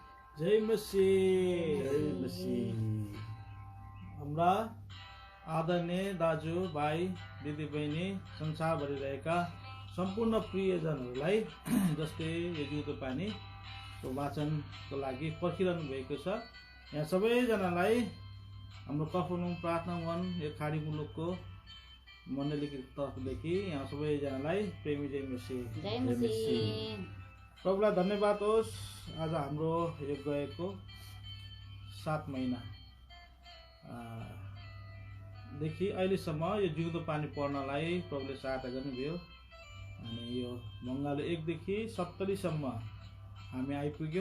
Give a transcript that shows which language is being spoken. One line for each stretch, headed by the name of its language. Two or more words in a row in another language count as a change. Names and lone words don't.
Nepali: जय मसीह। जय मसीह। हाम्रा आदरणीय दाजु भाइ दिदी बहिनी संसारभरि रहेका सम्पूर्ण प्रियजनहरूलाई जस्तै यो जिउँदो पानीको वाचनको लागि पर्खिरहनु भएको छ, यहाँ सबैजनालाई हाम्रो कफरनहुम प्रार्थना वन यो खाडी मुलुकको मण्डलीको तर्फदेखि यहाँ सबैजनालाई प्रेमी जय मसीह। जय मसीह। प्रभुलाई धन्यवाद होस्। आज हाम्रो यो गएको 7 महिना देखि अहिलेसम्म यो जिउँदो पानी पर्नलाई प्रभुले सहायता गर्नुभयो अनि यो भङ्गालो 1 देखि 70 सम्म हामी आइपुग्यौँ।